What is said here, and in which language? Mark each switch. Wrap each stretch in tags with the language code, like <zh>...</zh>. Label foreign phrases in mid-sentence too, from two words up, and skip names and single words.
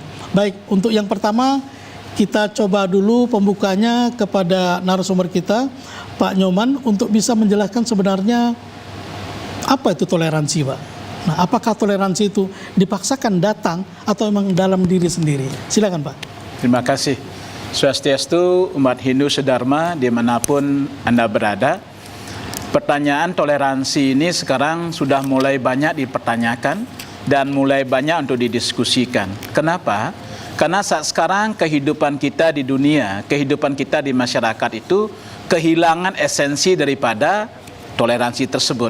<id>Baik, untuk yang pertama kita coba dulu pembukanya kepada narasumber kita, Pak Nyoman, untuk bisa menjelaskan sebenarnya apa itu toleransi, Pak. Nah, apakah toleransi itu dipaksakan datang atau memang dalam diri sendiri? Silakan, Pak. Terima kasih. Swastiastu, umat Hindu sedharma dimanapun Anda berada. Pertanyaan toleransi ini sekarang sudah mulai banyak dipertanyakan dan mulai banyak untuk didiskusikan. Kenapa? Karena saat sekarang kehidupan kita di dunia, kehidupan kita di masyarakat itu kehilangan esensi daripada toleransi tersebut.</id>